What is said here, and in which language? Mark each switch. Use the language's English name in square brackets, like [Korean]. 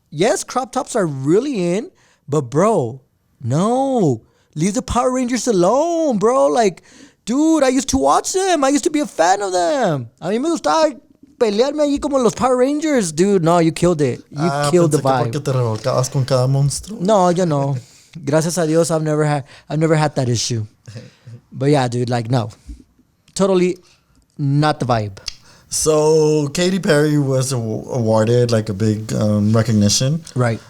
[English] Yes, crop tops are really in, but bro, no. Leave the Power Rangers alone, bro. Like, dude, I used to watch them. I used to be a fan of them. [Spanish] A mí me gustaba pelearme allí como los Power Rangers. [English] Dude, no, you killed it. You killed the vibe. [Spanish] Porque te revolcabas con cada monstruo. No, yo no. Gracias a Dios, [English] I've never had that issue. But yeah, dude, like, no. Totally not the vibe. So Katy Perry was awarded like a big recognition. Right.